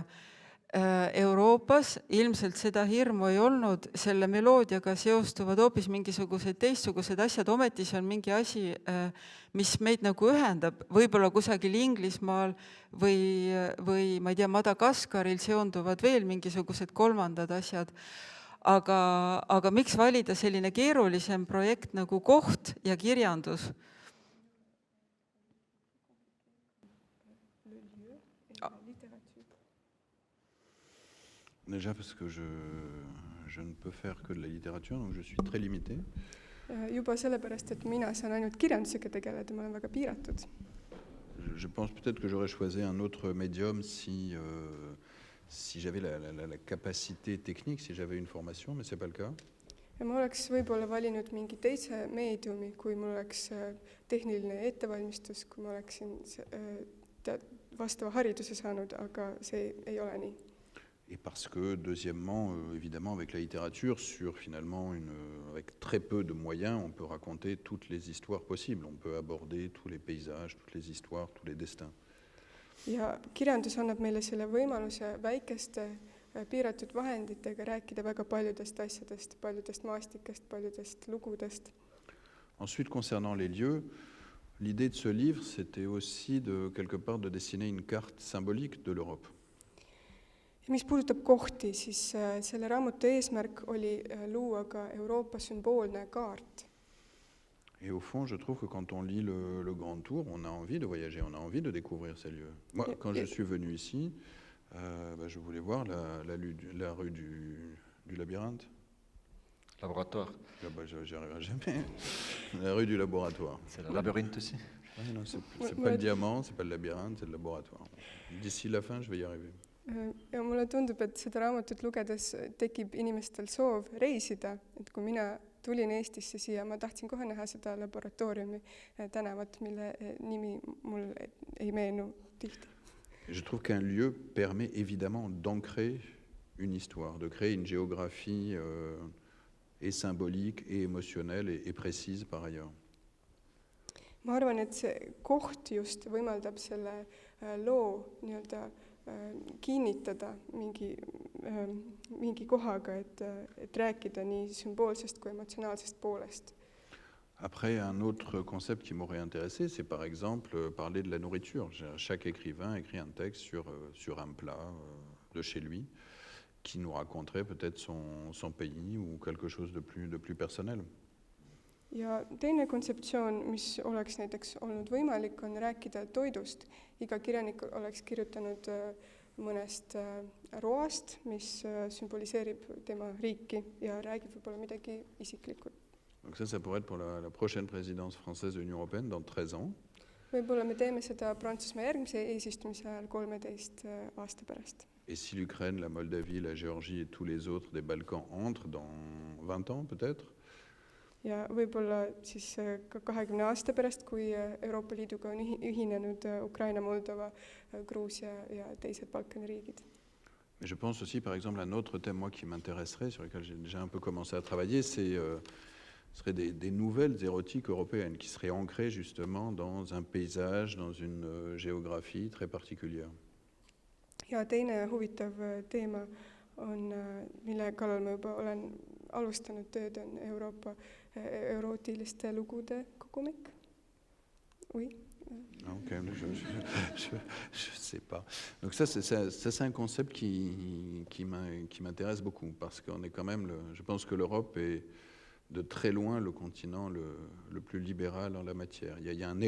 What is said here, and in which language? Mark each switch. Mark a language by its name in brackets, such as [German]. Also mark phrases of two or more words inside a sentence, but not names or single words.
[Estonian] Euroopas ilmselt seda hirmu ei olnud, selle meloodiaga seostuvad hoopis mingisugused teistsugused asjad, ometi see on mingi asi, mis meid nagu ühendab, võib-olla kusagil Inglismaal või ma ei tea, Madagaskaril seonduvad veel mingisugused kolmandad asjad, aga miks valida selline keerulisem projekt nagu koht ja kirjandus? [French] Déjà parce que je ne peux faire que de la littérature, donc je suis très limité. [Estonian] Juba sellepärast, et mina saan ainult kirjandusega tegeleda, ma olen väga piiratud. [French] Je pense peut-être que j'aurais choisi un autre médium si j'avais la capacité technique, si j'avais une formation, mais ce n'est pas le cas. [Estonian] Ja ma oleks võib-olla valinud mingi teise meediumi, kui mul oleks tehniline ettevalmistus, kui ma oleksin vastava hariduse saanud, aga see ei ole nii. [French] Et parce que, deuxièmement, évidemment, avec la littérature, avec très peu de moyens, on peut raconter toutes les histoires possibles. On peut aborder tous les paysages, toutes les histoires, tous les destins. [Estonian] Ja kirjandus annab meile selle võimaluse väikeste piiratud vahenditega rääkida väga paljudest asjadest, paljudest maastikest, paljudest lugudest. [French] Ensuite, concernant les lieux, l'idée de ce livre, c'était aussi quelque part de dessiner une carte symbolique de l'Europe. Mis puudutab kohti, siis selle raamatu eesmärk oli luua ka Euroopa sümboolne kaart. Et au fond, je trouve que quand on lit le Grand Tour, on a envie de voyager, on a envie de découvrir ces lieux. Moi, quand je suis venu ici, je voulais voir la rue du labyrinthe. Laboratoire. J'y arriverai jamais. La rue du laboratoire. C'est le labyrinthe aussi. Non, c'est pas le diamant, c'est pas le labyrinthe, c'est le laboratoire. D'ici la fin, je vais y arriver. [Estonian] Ja mulle tundub, et seda raamatut lugedes tekib inimestel soov reisida, et kui mina tulin Eestisse siia, ma tahtsin kohe näha seda laboratooriumi tänavat, mille nimi mul ei meenu tihti. [French] Je trouve qu'un lieu permet évidemment d'ancrer une histoire, de créer une géographie et symbolique et émotionnelle et précise par ailleurs. [Estonian] Ma arvan, et see koht just võimaldab selle loo nii-öelda kinnitada mingi kohaga, et rääkida nii sümboolsest kui emotsionaalsest poolest. [French] Après, un autre concept qui m'aurait intéressé, c'est par exemple parler de la nourriture. Chaque écrivain écrit un texte sur un plat de chez lui qui nous raconterait peut-être son pays ou quelque chose de plus personnel. [Estonian] Ja teine kontseptsioon, mis oleks näiteks olnud võimalik, on rääkida toidust. Iga kirjanik oleks kirjutanud mõnest roast, mis sümboliseerib tema riiki ja räägib võib-olla midagi isiklikult. [French] Donc ça pourrait être pour la prochaine présidence française de l'Union européenne dans 13 ans. [Estonian] Võib-olla me teeme seda Prantsusmaa järgmise eesistumise ajal 13 aasta pärast. [French] Et si l'Ukraine, la Moldavie, la Géorgie et tous les autres des Balkans entrent dans 20 ans peut-être? [Estonian] Ja võib-olla siis ka 20 aasta pärast, kui Euroopa Liiduga on ühinenud Ukraina, Moldova, Gruusia ja teised Balkani riigid. [French] Mais je pense aussi par exemple à un autre thème moi qui m'intéresserait, sur lequel j'ai déjà un peu commencé à travailler, ce seraient des nouvelles érotiques européennes qui seraient ancrées justement dans un paysage, dans une géographie très particulière. [Estonian] Ja teine huvitav teema on, mille kallal ma juba olen alustanud tööd, on Euroopa erootiliste lugude kogumik. [French] Oui. Ok, je sais pas. Donc ça c'est un concept qui m'intéresse beaucoup parce qu'on est quand même, je pense que l'Europe est de très loin le continent le plus libéral en la matière.